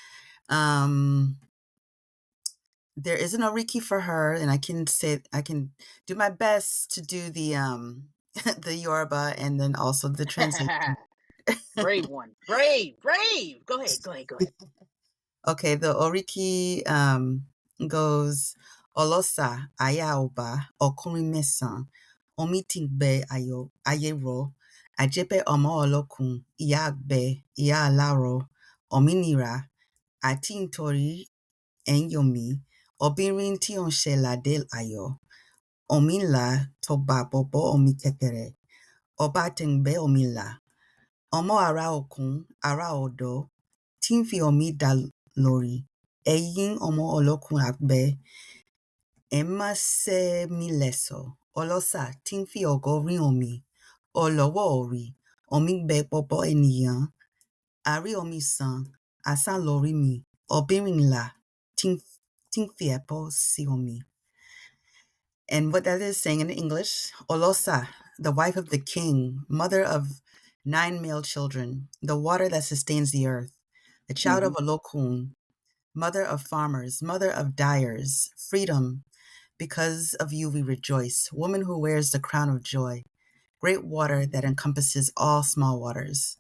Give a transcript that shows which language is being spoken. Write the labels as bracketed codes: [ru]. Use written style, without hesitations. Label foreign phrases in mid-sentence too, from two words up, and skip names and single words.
[en] Um, there is an Oriki for her, and I can do my best to do the the Yoruba and then also the translation. Brave one. Brave, brave. Go ahead, go ahead, go ahead. Okay, the Oriki goes [yo] Olosa ayaoba okurimesan omitingbe ayero ajepe Omo Olokun iyagbe iyalaro ominira àti nítorí enyomi obìnrin tí ó ń ṣe ládé ayọ̀ omila toba bobo omi kékeré ọba tẹ̀ngbẹ́ omila ọmọ ara òkun ara odò tí ń fi omi dá lórí ẹ̀yin ọmọ Olokun àgbẹ̀ ẹ má ṣe mí léṣo ọlọ́ṣà tí ń fi ògo rin omi ọlọ́wọ́ orí omi gbẹ gbogbo ènìyàn àrí omi sàn asán lórí mi obìnrin ńlá tí ń fi ẹ̀pọ̀ sí omi. [en] And what that is saying in English, Olosa, the wife of the king, mother of 9 male children, the water that sustains the earth, the child of Mm-hmm. Olokun, mother of farmers, mother of dyers, freedom, because of you we rejoice, woman who wears the crown of joy, great water that encompasses all small waters.